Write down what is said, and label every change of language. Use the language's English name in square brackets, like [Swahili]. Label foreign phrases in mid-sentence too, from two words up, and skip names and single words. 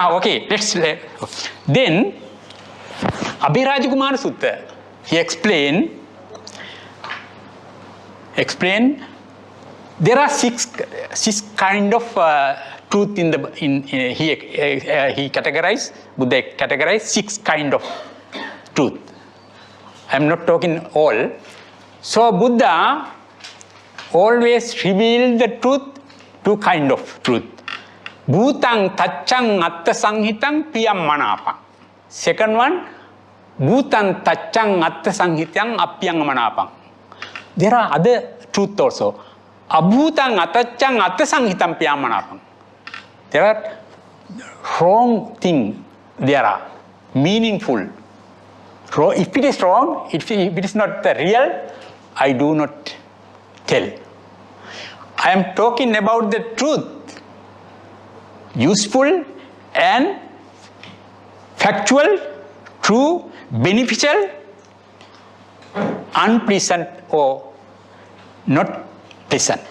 [English] Okay, then Abhiraja Kumara Sutta, he explained there are six kind of truth he categorized. Buddha categorized 6 kind of truth. I am not talking all. So Buddha always revealed the truth, 2 kind of truth. [Pali] Bhutang tachang atta sanghitang piyam manapang. [English] Second one, [Pali] Bhutang tachang atta sanghitang apyang manapang. [English] There are other truth also. [Pali] Abhutang atachang atta sanghitam piyam manapang. [English] There are wrong thing. There are meaningful. If it is wrong, if it is not the real, I do not tell. I am talking about the truth. Useful and factual, true, beneficial, unpleasant or not pleasant.